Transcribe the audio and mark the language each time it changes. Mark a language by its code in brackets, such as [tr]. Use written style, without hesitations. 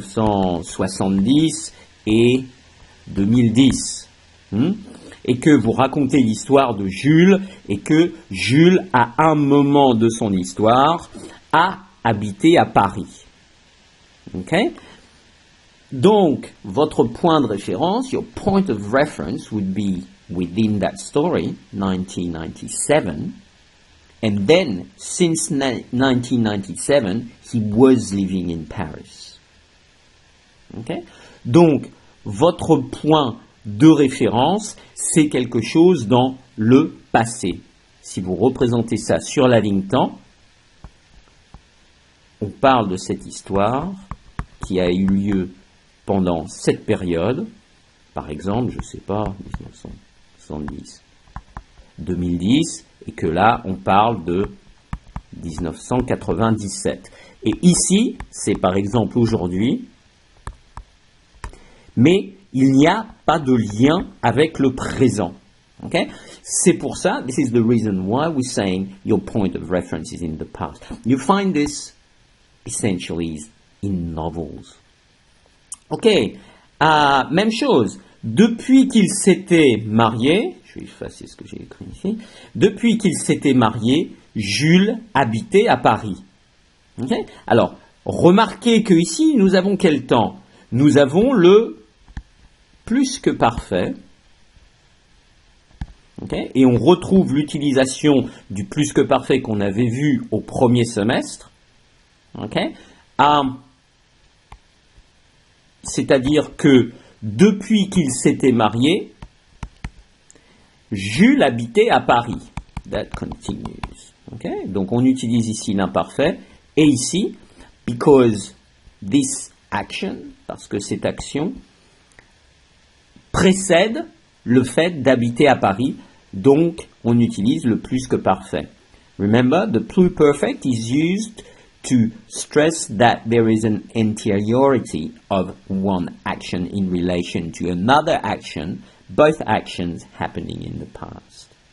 [fr] 1970 et 2010. Et que vous racontez l'histoire de Jules, et que Jules, à un moment de son histoire, a habité à Paris. Okay? Donc, votre point de référence, [en] your point of reference would be within that story, 1997, and then, since 1997, he was living in Paris. Okay? [fr] Donc, votre point de référence, c'est quelque chose dans le passé. Si vous représentez ça sur la ligne temps, on parle de cette histoire qui a eu lieu pendant cette période, par exemple, je ne sais pas, 1970, 2010, et que là, on parle de 1997. Et ici, c'est par exemple aujourd'hui, mais il n'y a pas de lien avec le présent. Okay? C'est pour ça, [en] this is the reason why we're saying your point of reference is in the past. You find this essentially in novels. [fr] Ok, même chose. Depuis qu'ils s'étaient mariés, je vais effacer ce que j'ai écrit ici. Depuis qu'ils s'étaient mariés, Jules habitait à Paris. Okay? Alors, remarquez que ici, nous avons quel temps? Nous avons le plus que parfait. Okay? Et on retrouve l'utilisation du plus que parfait qu'on avait vu au premier semestre. Okay? C'est-à-dire que depuis qu'ils s'étaient mariés, Jules habitait à Paris. [en] That continues. [fr] Okay? Donc on utilise ici l'imparfait. Et ici, [en] because this action, [fr] parce que cette action précède le fait d'habiter à Paris, donc on utilise le plus que parfait. [en] Remember, the pluperfect is used to stress that there is an anteriority of one action in relation to another action, both actions happening in the past.